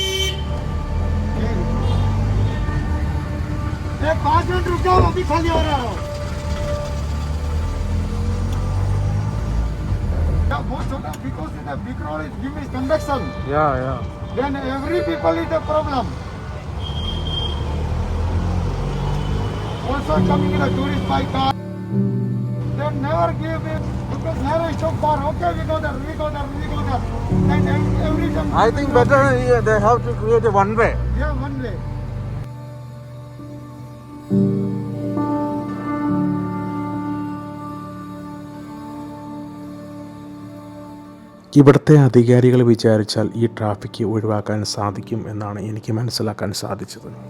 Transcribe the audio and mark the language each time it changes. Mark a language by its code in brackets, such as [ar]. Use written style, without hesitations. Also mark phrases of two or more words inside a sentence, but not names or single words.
[hi] 5 मिनट रुक जाओ, अभी खाली हो रहा है। बहुत छोटा [en] because the big road is giving conduction. Yeah. Then every people is a problem. Also coming in a tourist by car. Then never give it because never is so far. Okay, we go there. And every time. I think better they have to create a one way. Yeah, one way. [ml] ഇവിടുത്തെ അധികാരികൾ വിചാരിച്ചാൽ ഈ ട്രാഫിക്ക് ഒഴിവാക്കാൻ സാധിക്കും എന്നാണ് എനിക്ക് മനസ്സിലാക്കാൻ സാധിച്ചത്.